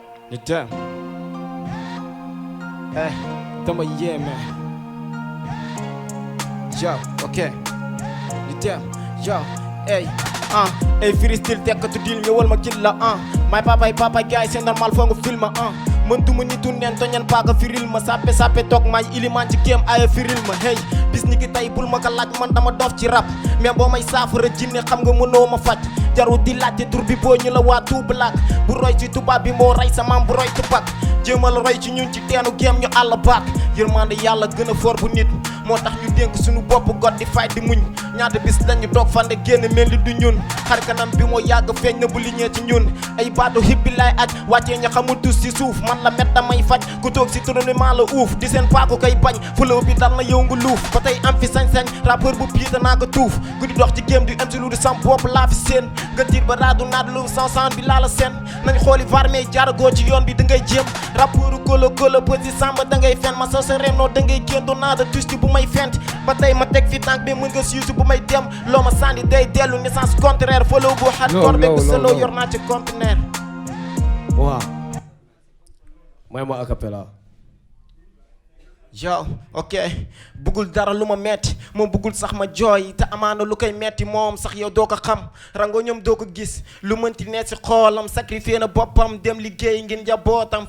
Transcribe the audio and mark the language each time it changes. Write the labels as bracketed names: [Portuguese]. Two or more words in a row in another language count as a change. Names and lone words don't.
[Wolof] Ñu dem. Eh, dama yéeme. Yo, ok. Ñu dem. Yo, ey, ah, ey, freestyle tekkatu deal, ñëwal ma kill la, ah. [English] My papa, papa, [Wolof] gars yi, [French] c'est normal, [Wolof] foo nga film, ah. Man duma nitu neen, toñan paaka firil ma, sappe, sappe, toog maay ilimaan ci game, aya firil ma, hey. Bis ni ki tey, bul ma ko laaj, man dama dof ci rap. Mais boo may saafara jinne, xam nga mënoo ma faj. Jarul di laajte tur bi, boo ñu la waa Two Black. Bu roy ci tubaab bi, moo rey sa maam, bu roy Tupac. Jéemal roy ci ñun ci teenu game, ñu àll baak. Yërmande Yàlla gën a fort bu nit. Moo tax ñu dénk suñu bopp, God di fight di muñ. Ñaata bis lañu toog fande génn mel ni du ñun. Xar kanam bi moo yàgg feeñ na bu liñee ci ñun. Ay baatu hip bi laay aj, wàccee ña xamul tus ci suuf. Man la met damay faj, ku toog si trône maa la uuf. Di seen paaku koy bañ, flow bi dal na yow nga luuf. Ba tey am fi sañ-sañ, rappeur bu pied danaa ko tuuf. Ku di dox ci game di am si lu di sam bopp laa fi seen. Nga tiit ba raadu naat lu san san bi laa la seen. Nañ xooli var mais jaaragoo ci yoon bi da ngay jéem. Rappeur kolo kolo petit samba da ngay fen. Ma sa sa reno da ngay génn, doo naa da tusti bu may fent. Ba tey ma teg fi tànk bi mën nga siisu bu may dem. Loo ma sànni day dellu ni [French] sens contraire. [Wolof] Follow bu hardcore No, bekk no, no, solo no. yor naa ci conteneur. Waaw. May ma a cappella. Yo, ok. Bugul dara lu ma metti, moom bugul sax ma jooy. Te amaana lu koy metti moom sax yow doo ko xam. Rango ñoom doo ko gis. Lu mënti ne si xoolam, sacrifié na boppam, dem liggéey ngir njabootam.